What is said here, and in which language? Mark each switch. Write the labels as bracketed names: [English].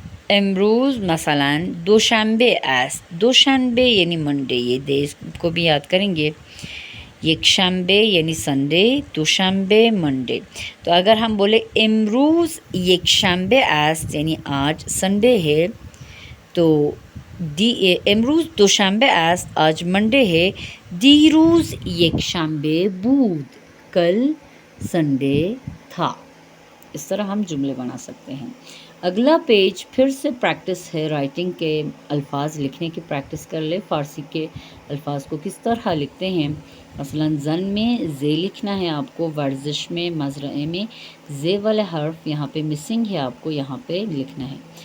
[Persian] امروز مثلا دوشنبه است. [Urdu] دوشنبه یعنی منڈے، یہ دیز کو بھی یاد کریں گے. یک شنبه یعنی سنڈے، دوشنبه منڈے. تو اگر ہم بولے [Persian] امروز یک شنبه است [Urdu] یعنی آج سنڈے ہے، تو [Persian] امروز دوشنبه است [Urdu] آج منڈے ہے. [Persian] دیروز یک شنبه بود، [Urdu] کل سنڈے تھا. اس طرح ہم جملے بنا سکتے ہیں. اگلا پیج پھر سے پریکٹس ہے رائٹنگ کے الفاظ لکھنے کی پریکٹس کر لے. فارسی کے الفاظ کو کس طرح لکھتے ہیں. مثلا زن میں زے لکھنا ہے آپ کو. ورزش میں مزرعے میں زے والے حرف یہاں پہ مسنگ ہے، آپ کو یہاں پہ لکھنا ہے.